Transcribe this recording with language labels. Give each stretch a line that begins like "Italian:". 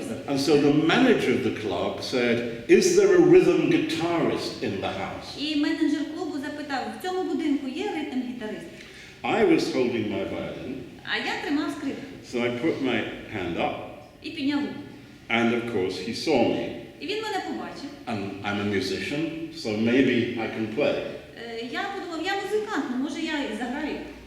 English: And so the manager of the club said, "Is there a rhythm guitarist in the house?"
Ukrainian: І менеджер клубу запитав: "В цьому будинку є ритм-гітарист?"
English: I was holding my violin.
Ukrainian: А я тримав скрипку.
English: So I put my hand up.
Ukrainian: І підняв руку.
English: And of course he saw me.
Ukrainian: І він мене побачив.
English: And I'm a musician, so maybe I can play.
Ukrainian: Я подумав, я музикант, може я і заграю.